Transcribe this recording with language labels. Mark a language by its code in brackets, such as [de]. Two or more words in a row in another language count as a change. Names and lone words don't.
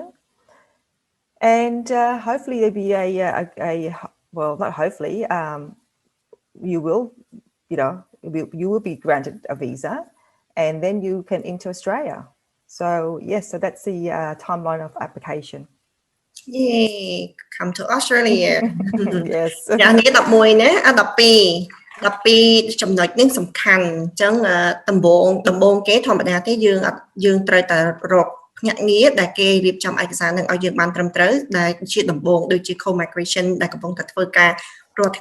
[en] And hopefully there'll be well, not hopefully, you will be granted a visa and then you can enter Australia. So yes, so that's the timeline of application. Yay, come to Australia. Yes. [km] យ៉ាងនេះ11ណា12ចំណុចនេះសំខាន់អញ្ចឹងដំបូងគេធម្មតាទេយើងត្រូវតែរកភ្នាក់ងារដែលគេរៀបចំឯកសារនឹងឲ្យយើងបានត្រឹមត្រូវដែលជាដំបូងដូចជា co-migration ដែលកំពុងតែធ្វើការរាល់